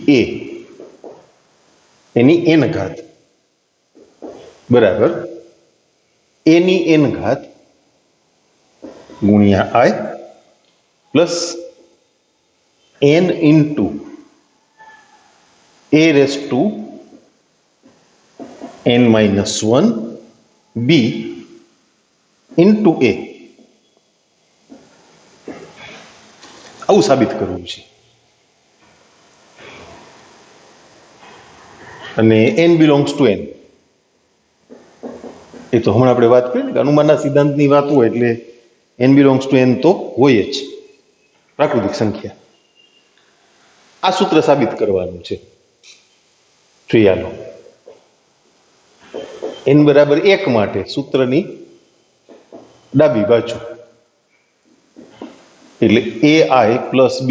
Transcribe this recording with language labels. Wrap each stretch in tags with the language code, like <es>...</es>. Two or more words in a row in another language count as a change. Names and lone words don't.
<gu>એની n ઘાત બરાબર a ની n ઘાત ગુણ્યા i</gu> <en>plus n into a raise to n minus 1 b into a</en> <gu>આવું સાબિત કરવું છે. અને</gu> <en>n belongs to n</en> <gu>એ તો હમણાં આપણે વાત કરી ને અનુમાનના સિદ્ધાંતની વાત હોય એટલે</gu> <en>n belongs to n</en> <gu>તો હોય જ પ્રાકૃતિક સંખ્યા. આ સૂત્ર સાબિત કરવાનું છે. ચાલો n બરાબર 1 માટે સૂત્રની ડાબી બાજુ એટલે ai પ્લસ ba.</gu>